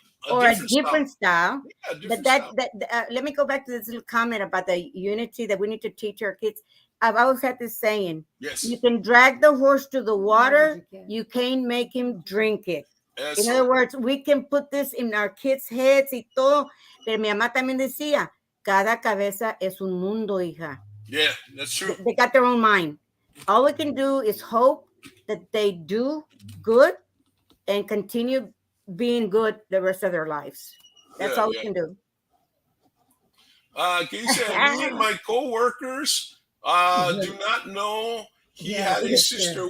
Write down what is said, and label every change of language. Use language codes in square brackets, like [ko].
[en] A different style. Yeah, but let me go back to this little comment about the unity that we need to teach our kids. I've always had this saying: you can drag the horse to the water, you can't make him drink it. In other words, we can put this in our kids' heads [es] y todo. Pero mi mamá también decía, cada cabeza es un mundo, hija. [en] Yeah, that's true. They got their own mind. All we can do is hope that they do good and continue being good the rest of their lives. That's all we can do. He said, me and my co-workers do not know he had a sister.